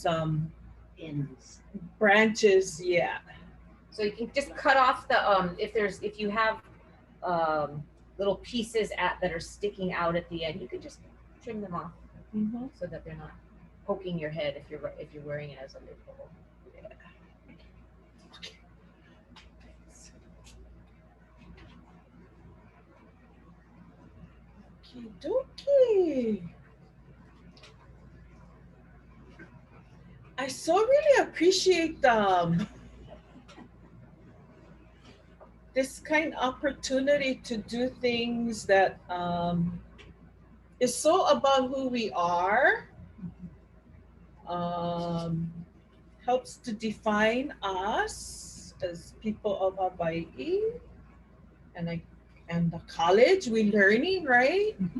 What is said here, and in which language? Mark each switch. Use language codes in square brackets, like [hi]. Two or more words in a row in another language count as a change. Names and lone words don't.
[en] Ends. branches, yeah. So you can just cut off the if you have little pieces that are sticking out at the end, you could just trim them off so that they're not poking your head if you're wearing it as a [haw] lei poʻo. [en] Okie dokie. I so really appreciate this kind of opportunity to do things that is so about who we are, helps to define us as people of Hawaii, and the college we're learning, right?